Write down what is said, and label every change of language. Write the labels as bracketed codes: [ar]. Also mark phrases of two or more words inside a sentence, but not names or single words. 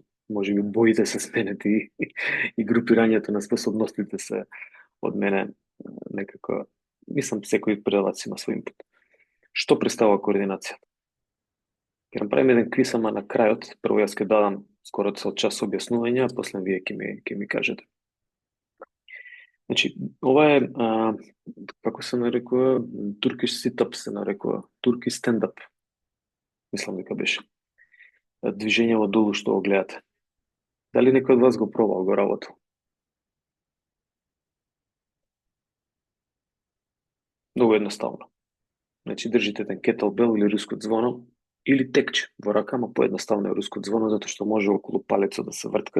[mk] Може би боите се сменети и групирањето на способностите се од мене некако, мислам, секој предавач има свој инпут. Што представува координацијата? Ќе направиме еден квиз, ама на крајот, прво јас ќе дадам скоро цел час објаснување, а после вие ќе ми кажете. Значи, ова е, како се нарекува, [en] Turkish sit-up [mk] се нарекува, [en] Turkish stand-up. [mk] Мислам дека беше. Движење во долу што го гледате. Дали некој од вас го пробал, го работил? Многу едноставно. Значи, држите еден кетелбел или руско звоно, или текче во рака, ама поедноставно е руско звоно, затоа што може околу палецот да се вртка.